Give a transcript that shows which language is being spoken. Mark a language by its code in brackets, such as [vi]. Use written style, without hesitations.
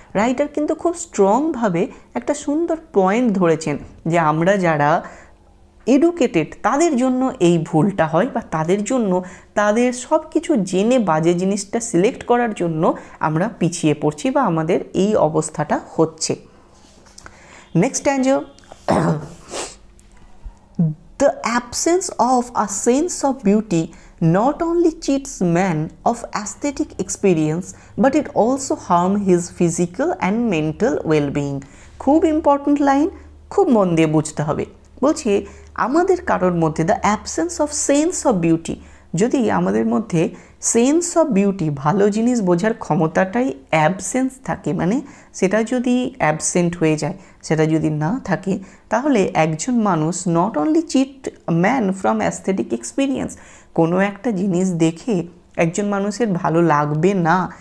[bn] Writer কিন্তু খুব স্ট্রংভাবে একটা সুন্দর পয়েন্ট ধরেছেন যে আমরা যারা এডুকেটেড তাদের জন্য এই ভুলটা হয়, বা তাদের জন্য তাদের সব কিছু জেনে বাজে জিনিসটা সিলেক্ট করার জন্য আমরা পিছিয়ে পড়ছি বা আমাদের এই অবস্থাটা হচ্ছে। [en] Next stanza, the absence of a sense of beauty not only cheats man of aesthetic experience but it also harm his physical and mental well-being। [bn] খুব ইম্পর্ট্যান্ট লাইন, খুব মন দিয়ে বুঝতে হবে। বলছি আমাদের কারোর মধ্যে [en] the absence of sense of beauty, [bn] যদি আমাদের মধ্যে সেন্স অফ বিউটি, ভালো জিনিস বোঝার ক্ষমতাটাই অ্যাবসেন্স থাকে, মানে সেটা যদি অ্যাবসেন্ট হয়ে যায়, সেটা যদি না থাকে, তাহলে একজন মানুষ [en] not only cheat man from aesthetic experience, [bn] কোনো একটা জিনিস দেখে একজন মানুষের ভালো লাগবে না